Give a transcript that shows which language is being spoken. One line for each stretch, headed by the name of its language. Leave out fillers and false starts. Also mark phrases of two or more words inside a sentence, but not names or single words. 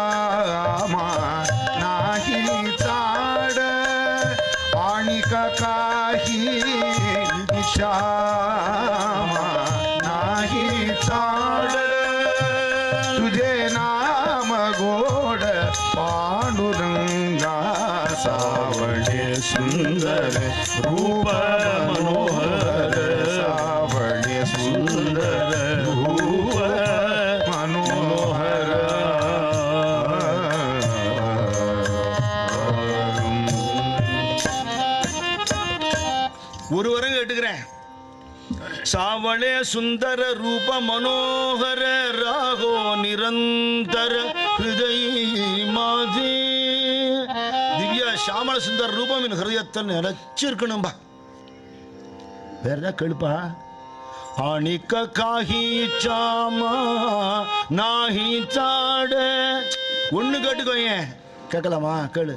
Marathi: नाही चाड, आणिक काही इच्छा नाही चाड, तुझे नाम गोड पांडुरंगा, सावळे सुंदर रूप मनोहर, सावळे सुंदर रूप मनोहर.
Tamil: ஒரு வரம் கேட்டுக்கிறேன்.
Marathi: सावळे सुंदर रूप मनोहर, रागो निरंतर हृदय माझे.
Tamil: திவ்ய சாமள சுந்தர் ரூபம் என் ஹிருதயத்தில் நிலைச்சிருக்கணும்பா. வேற ஏதாவது கேளுப்பா.
Marathi: आणिक काही सामा नाही चाड.
Tamil: ஒண்ணு கேட்டுக்கோ, ஏன் கேட்கலாமா? கேளு.